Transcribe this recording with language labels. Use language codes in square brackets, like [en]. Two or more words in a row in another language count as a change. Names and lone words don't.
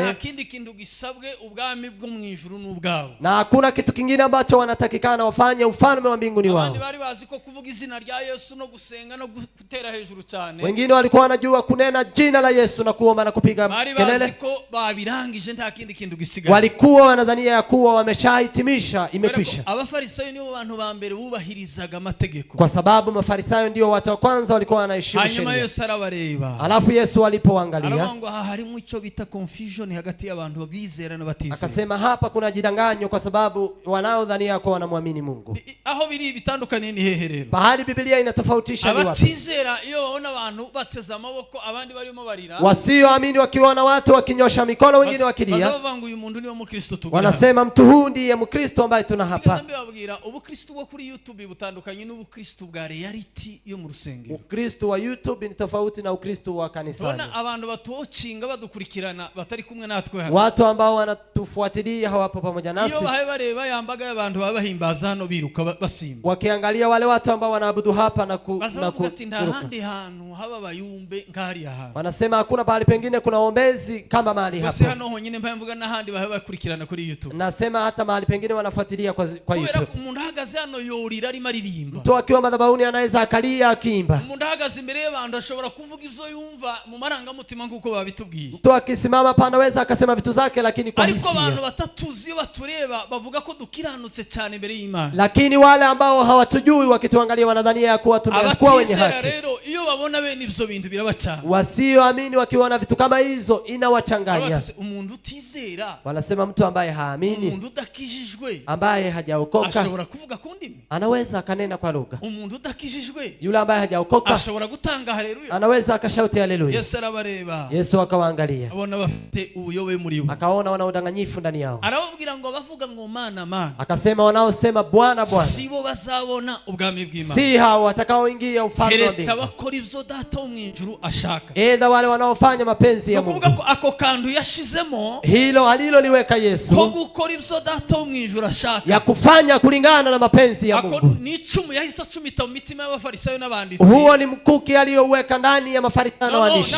[rw] nta kindi kintu gisabwe ubwami bwo mu ijuru n'ubwabo, [sw] na hakuna kitu kingine ambacho wanatakikana wafanye ufalme wa mbinguni wao. [rw] Abandi bari bazi ko kuvuga izina rya Yesu no gusenga no gutera hejuru cyane, [sw] Wengine walikuwa wanajua kunena jina la Yesu na kuomba na kupiga [rw] bari bazi [sw] kelele. [rw] ko babirangije nta kindi kintu gisigaye, [sw] Walikuwa wanadhania ya kuwa wameshahitimisha, imekwisha. [rw] Abafarisayo nibo bantu ba mbere bubahirizaga amategeko, [sw] Kwa sababu Mafarisayo ndio watu wa kwanza walikuwa wanaheshimu [rw] hanyuma [sw] sheria. [rw] Yesu arabareba, [sw] Alafu Yesu alipoangalia [rw] aravuga ngo aha harimo icyo bita confusion hagati y'abantu bizera n'abatizera, [sw] akasema hapa kuna jidanganyo, kwa sababu wanaodhania kwa wanamwamini Mungu. [rw] aho biri bitandukanye ni hehe rero? [sw] Bahali Biblia inatofautisha ni wapi? [rw] Abatizera iyo babona abantu bateze amaboko abandi barimo barira, [sw] Wasioamini wakiona watu wakinyosha mikono wengine wakilia, [rw] bazavuga ngo uyu muntu niwe mukristo tugira, [sw] wanasema mtu huu ndiye Mkristo ambaye tuna hapa. [rw] babwira ubukristo bwo kuri YouTube butandukanye n'ubukristo bwa reality yo mu rusengero. [sw] Ukristo wa YouTube ni tofauti na Ukristo wa kanisani. [rw] Bona abantu batocinga badukurikirana batari kumwe natwe hano, [sw] Watu ambao wanatufuatilia hawapo pamoja nasi, [rw] iyo bahe bareba yambaga y'abantu babahimbaza hano biruka basimba, [sw] wakiangalia wale watu ambao wanaabudu hapa na [rw] bazavuga ati nta handi hantu haba bayumbe nkari aha, [sw] wanasema hakuna bahali pengine kuna ombezi kama mahali [rw] bose [sw] hapa. [rw] hano honyine mpamvuga n'ahandi bahe bakurikirana kuri YouTube, [sw] Nasema hata mahali pengine wanafuatilia kwa [rw] kubera [sw] YouTube. [rw] umuntu ahagaze hano yorira arimo aririmba, [sw] Mtu akiwa madhabahuni anaweza akalia akiimba. [rw] umuntu ahagaze imbere y'abantu ashobora kuvuga ibyo yumva mu marangamutima nk'uko babitubwiye, [sw] Mtu akisimama hapa anaweza akasema vitu zake, lakini kwa [rw] ariko abantu [sw] hisia. [rw] batatuzi iyo batureba bavuga ko dukiranutse cyane imbere y'Imana, [sw] Lakini wale ambao hawatujui wakituangalia wanadhania ya kuwa tunakuwa wenye [rw] abatizera [sw] haki. [rw] rero iyo babona bene ibyo bintu birabacana, [sw] Wasioamini wakiona vitu kama hizo inawachanganya. [rw] umuntu utizera, [sw] Wanasema mtu ambaye haamini, [rw] umuntu udakijijwe [sw] ambaye hajaokoka, [rw] ashobora kuvuga ku ndimi, [sw] anaweza akanena kwa lugha. [rw] umuntu udakijijwe [sw] Yule ambaye hajaokoka [rw] ashobora gutanga haleluya. [sw] anaweza akashauti haleluya. [rw] Yesu arabareba, [sw] Yesu akawaangalia, [rw] abona bafite ubuyobe muri bo, [sw] akaona wana udanganyifu ndani yao, [rw] arababwira ngo bavuga ngo mana mana, [sw] akasema wanaosema Bwana Bwana [rw] sibo bazabona ubwami bw'Imana, [sw] si hao watakaoingia ufalme wa [rw] keretse [sw] mbingu, [rw] abakora ibyo data wo mu ijuru ashaka. [sw] ila wale wanaofanya mapenzi ya [rw] Nukuvuga [sw] Mungu. [rw] ko ako kantu yashizemo [sw] Hilo aliloliweka [rw] ko [sw] Yesu [rw] gukora ibyo data wo mu ijuru ashaka, [sw] ya kufanya kulingana na mapenzi ya [rw] ako [sw] Mungu. [rw] ni icumu yahise acumita mu mitima y'abafarisayo n'abanditsi, [sw] Huo ni mkuki aliyoweka ndani ya Mafarisayo na waandishi